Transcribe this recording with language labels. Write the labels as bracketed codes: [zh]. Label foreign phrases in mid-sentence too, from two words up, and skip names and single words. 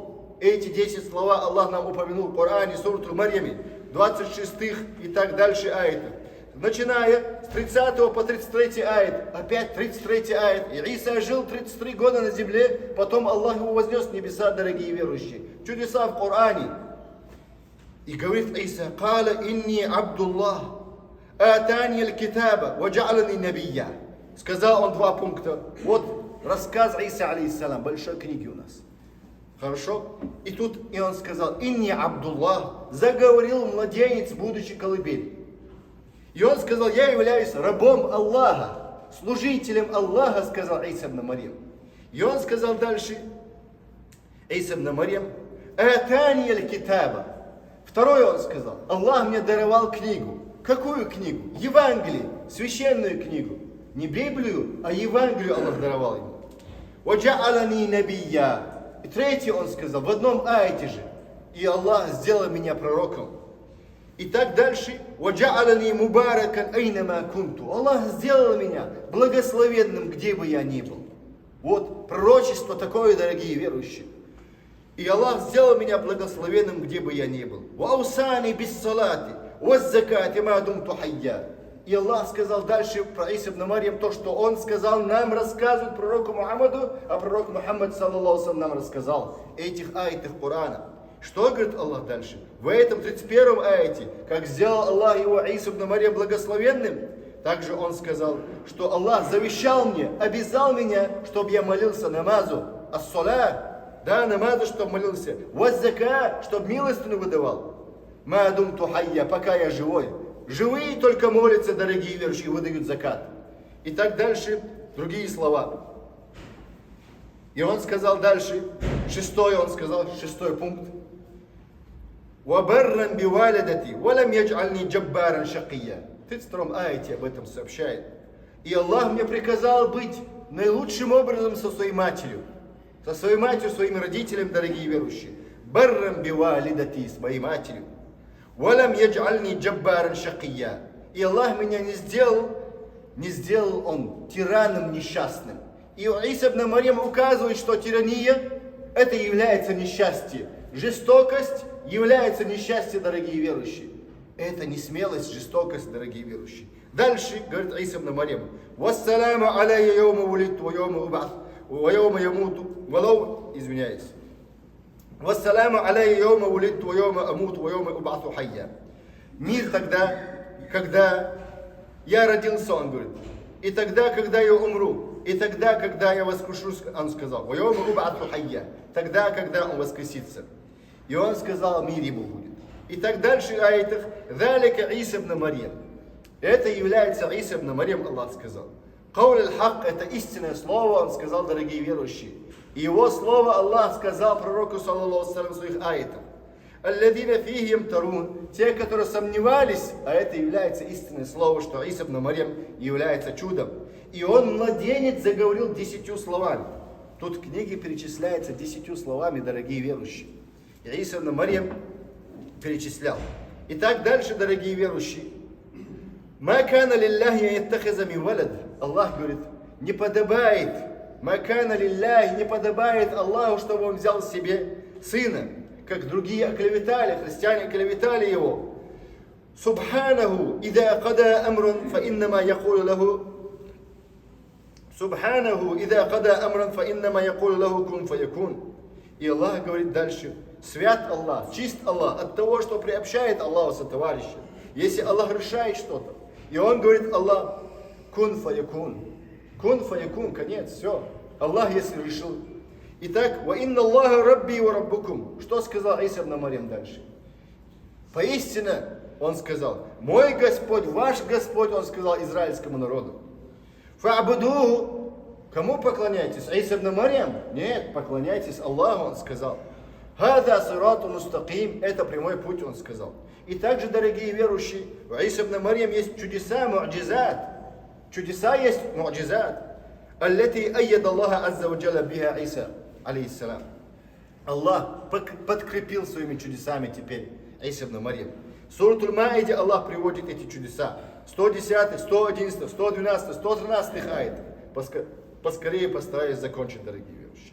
[ru] Эти 10 слова Аллах нам упомянул в Коране, сурату Марьяме, 26 и так дальше аятов. Начиная с 30 по 33 аят, опять 33 аят. И Иса жил 33 года на земле, потом Аллах его вознес в небеса, дорогие верующие. Чудеса в Коране. И говорит Иса: [ar] «قال إني عبد الله آتاني الكتاب وجعلني نبيا». [ru] Сказал он 2 пункта. Вот рассказ Иса, алейхиссалам, большой книги у нас. Хорошо? И тут и он сказал: [ar] «إني عبد الله», [ru] заговорил младенец, будучи колыбель. И он сказал: «Я являюсь рабом Аллаха, служителем Аллаха», сказал Иса ибн Марьям. И он сказал дальше, Иса ибн Марьям: [ar] «آتاني الكتاب». [ru] Второе он сказал: Аллах мне даровал книгу. Какую книгу? Евангелие, священную книгу. Не Библию, а Евангелию Аллах даровал ему. [ar] «وجعلني نبيا». [ru] И третье он сказал, в одном аяте же: и Аллах сделал меня пророком. И так дальше. [ar] «وجعلني مباركا أينما كنت». [ru] Аллах сделал меня благословенным, где бы я ни был. Вот пророчество такое, дорогие верующие. И Аллах сделал меня благословенным, где бы я ни был. [ar] «وأوصاني بالصلاة والزكاة ما دمت حيا». [ru] И Аллах сказал дальше про Иса ибн Марьям то, что он сказал, нам рассказывает пророку Мухаммаду, а пророк Мухаммад, [ar] صلى الله عليه, [ru] нам рассказал этих аятах Корана. Что говорит Аллах дальше? В этом 31 аяте, как сделал Аллах его Иса ибн Марьям благословенным, также он сказал, что Аллах завещал мне, обязал меня, чтобы я молился намазу, ас-соля, да, намазу, чтобы молился, ваз-зака, чтобы милостыню выдавал, [ar] ما دمت حيا, [ru] пока я живой. Живые только молятся, дорогие верующие, выдают закат. И так дальше, другие слова. И он сказал дальше, 6 пункт. [ar] «وبرا بوالدتي ولم يجعلني جبارا شقيا». [ru] 32 аяте об этом сообщает. И Аллах мне приказал быть наилучшим образом со своей матерью, своими родителями, дорогие верующие. [ar] برا بوالدتي, [ru] с моей матерью. [ar] ولم يجعلني جبارا شقيا. [ru] И Аллах меня не сделал он тираном несчастным. И Иса ибн Марьям указывает, что тирания это является несчастье. Жестокость является несчастье, дорогие верующие. Это не смелость, жестокость, дорогие верующие. Дальше говорит Иса ибн Марьям: [ar] «والسلام علي يوم ولدت ويوم أبعث ويوم يموت ولو...» [ru] Извиняюсь. [ar] «والسلام علي يوم ولدت ويوم أموت ويوم أبعث حيا». [ru] Мир тогда, когда я родился, он говорит, и тогда, когда я умру, и тогда, когда я воскрешусь, он сказал, [ar] «ويوم أبعث حيا», [ru] тогда, когда он воскресится. И он сказал, мир ему будет. И так дальше в аятах, [ar] «ذلك عيسى ابن مريم». [ru] Это является Иса ибн Марьям, Аллах сказал. [ar] «قول الحق» – [ru] это истинное слово, он сказал, дорогие верующие. И его слово Аллах сказал пророку, [ar] صلى الله عليه وسلم, [ru] в своих аятах. [ar] «الذي فيه يمترون», [ru] те, которые сомневались, а это является истинное слово, что Иса ибн Марьям является чудом. И он, младенец, заговорил 10 словами. Тут в книге перечисляется 10 словами, дорогие верующие. И Иса ибн Марьям перечислял. Итак, дальше, дорогие верующие. [ar] «ما كان لله يتخذ من ولد». [ru] Аллах говорит, не подобает, [ar] «ما كان لله», [ru] не подобает Аллаху, чтобы он взял себе сына, как другие оклеветали, христиане оклеветали его. [ar] «سبحانه إذا قضى أمرا فإنما يقول له». «سبحانه إذا قضى أمرا فإنما يقول له كن فيكون». [ru] И Аллах говорит дальше, свят Аллах, чист Аллах от того, что приобщает Аллаху сотоварища. Если Аллах решает что-то, и он говорит, [ar] الله كن فيكون. كن فيكون, [ru] конец, все. Аллах, если решил. Итак, [ar] وإن الله ربي وربكم. [ru] Что сказал Иса ибн Марьям дальше? Поистине, он сказал, мой Господь, ваш Господь, он сказал израильскому народу. Фа'будуху. Кому поклоняйтесь? Иса ибн Марьям? Нет, поклоняйтесь Аллаху, он сказал. [ar] هذا صراط مستقيم. [ru] Это прямой путь, он сказал. И также, дорогие верующие, у Иса ибн Марьям есть чудеса, му'джизат. Чудеса есть [ar] معجزات التي أيد الله عز وجل بها عيسى عليه السلام. [ru] Аллах подкрепил своими чудесами теперь Иса ибн Марьям. В Суратуль Маиде Аллах приводит эти чудеса. 110, 111, 112, 113 аят. Поскорее постараюсь закончить, дорогие верующие.